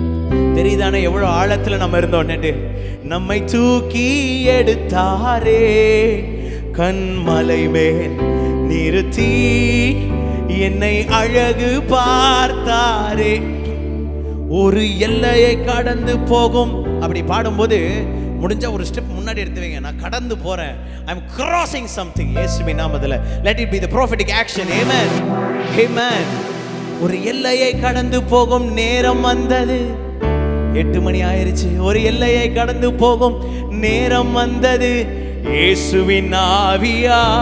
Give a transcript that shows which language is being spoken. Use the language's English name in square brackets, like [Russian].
[Tamil] தெரியுதானே எவ்வளவு ஆழத்துல நம்ம இருந்தோம். நம்மை தூக்கி எடுத்தாரே. கண்மலை மேல் நிறுத்தி என்னை அழகு பார்த்தாரே. ஒரு எல்லையை கடந்து போகும். அப்படி பாடும்போது முடிஞ்ச ஒரு ஸ்டெப் முன்னாடி எடுத்து வைங்க. நான் கடந்து போறேன். [English] I am crossing something. [Tamil] இயேசுவின் நாமத்திலே [English] let it be the prophetic action. Amen. Amen. [Tamil] ஒரு எல்லையை கடந்து போகும் நேரம் வந்தது. 8 மணி ஆயிருச்சு. ஒரு எல்லையை கடந்து போகும் நேரம் வந்தது. இயேசுவின் ஆவியால்.